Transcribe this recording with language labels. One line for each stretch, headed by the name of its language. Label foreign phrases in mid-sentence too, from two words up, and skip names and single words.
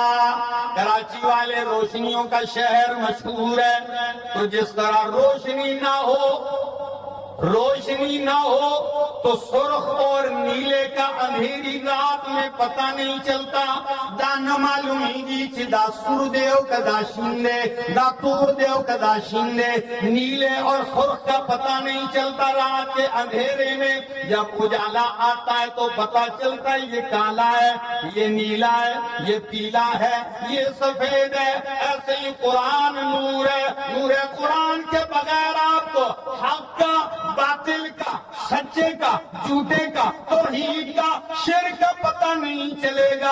Urdu: کراچی والے روشنیوں کا شہر مشہور ہے، تو جس طرح روشنی نہ ہو روشنی نہ ہو تو سرخ اور نیلے کا اندھیری رات میں پتہ نہیں چلتا.
Pashto: دا نہ معلومی گی چی دا سر دیو کدا شیندے، دا تور دیو کدا شیندے.
Urdu: نیلے اور سرخ کا پتہ نہیں چلتا رات کے اندھیرے میں. جب اجالا آتا ہے تو پتہ چلتا ہے یہ کالا ہے، یہ نیلا ہے، یہ پیلا ہے، یہ سفید ہے. ایسے ہی قرآن نور ہے. نور قرآن کے بغیر آپ کو حق کا، باطل کا، سچے کا، جھوٹے کا، توحید کا، شرک کا پتہ نہیں چلے گا.